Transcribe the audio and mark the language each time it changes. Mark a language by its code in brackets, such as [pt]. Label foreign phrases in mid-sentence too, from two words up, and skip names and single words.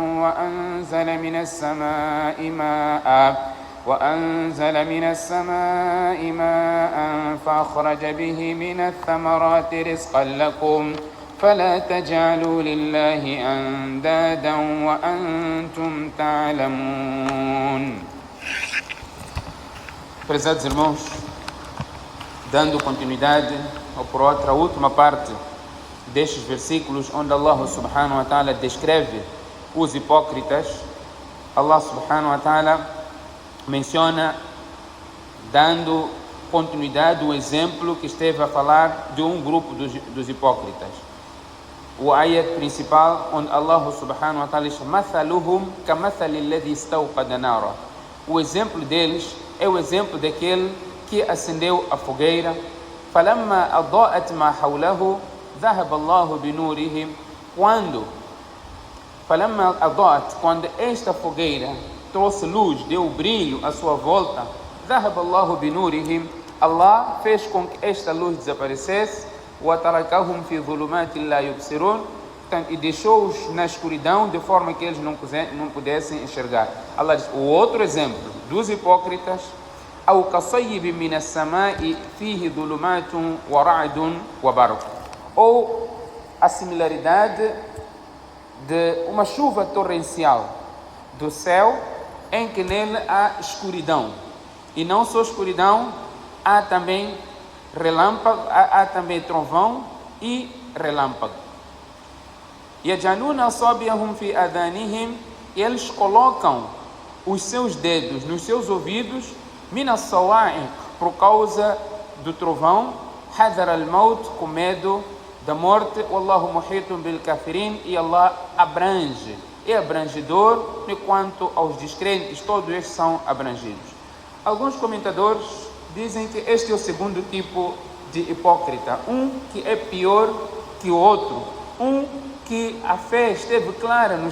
[ar] وأنزل من السماء ماء فأخرج به من الثمرات رزقا لكم فلا تجعلوا لله أندادا وأنتم تعلمون. [pt] Prezados irmãos, dando continuidade para a última parte destes versículos onde Allah [ar] سبحانه وتعالى [pt] descreve os hipócritas, Allah [ar] سبحانه وتعالى [pt] menciona, dando continuidade, o exemplo que esteve a falar de um grupo dos hipócritas. O ayat principal, onde Allah [ar] سبحانه وتعالى [pt] diz: [ar] "مثلهم كمثل الذي استوقد نارا." [pt] O exemplo deles é o exemplo daquele que acendeu a fogueira. [ar] فَلَمَّا أَضَاءَتْ مَا حَوْلَهُ ذَهَبَ اللَّهُ بِنُورِهِمْ. [pt] Quando esta fogueira trouxe luz, deu brilho à sua volta, [ar] ذَهَبَ اللَّهُ بِنُورِهِمْ. [pt] Allah fez com que esta luz desaparecesse. [ar] وَتَرَكَهُمْ فِي ظُلُمَاتٍ لَا يُبْصِرُونَ. [pt] E deixou-os na escuridão de forma que eles não pudessem enxergar. Allah diz: o outro exemplo dos hipócritas, [ar] أو كصيب من السماء فيه ظلمات ورعد وبرق. [pt] Ou a similaridade de uma chuva torrencial do céu, em que nele há escuridão, e não só escuridão, há também relâmpago, há também trovão e relâmpago. [ar] يَجْعَلُونَ أَصَابِعَهُمْ فِي آذَانِهِمْ. [pt] E eles colocam os seus dedos nos seus ouvidos, [ar] من الصواعق, [pt] por causa do trovão, [ar] حذر الموت, [pt] com medo da morte, [ar] والله محيط بالكافرين, [pt] e Allah abrange, é abrangedor, enquanto aos descrentes todos estes são abrangidos. Alguns comentadores dizem que este é o segundo tipo de hipócrita, um que é pior que o outro, um que a fé esteve clara nos